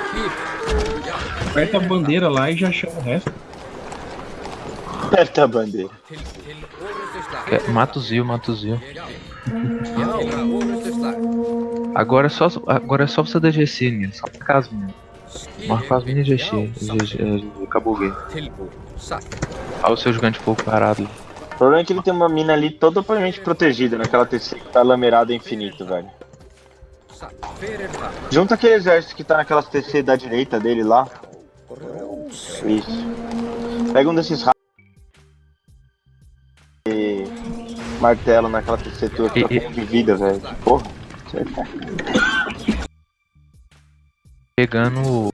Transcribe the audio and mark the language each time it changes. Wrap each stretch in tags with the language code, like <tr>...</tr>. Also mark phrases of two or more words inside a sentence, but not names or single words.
<pt>Aperta a bandeira lá e já chama o resto. Aperta a bandeira.</pt> <is>Til orrustuslag.</is> <pt>Mata o Zil, mata o Zil.</pt> <is>Já. Orrustuslag.</is> <pt>Agora é só você dar GC, menino. Só por casa, menino. Marca as minas GC. Acabou o game.</pt> <is>Tilbúið. Satt.</is> <pt>Olha o seu gigante de fogo parado. O problema é que ele tem uma mina ali totalmente protegida naquela TC que tá lamerada infinito, velho.</pt> <is>Satt. Fyrir það.</is> <pt>Junta aquele exército que tá naquelas TC da direita dele lá. Isso. Pega um desses ra... e martelo naquela TC tua que tá com de vida, velho. Porra. Pegando.</pt>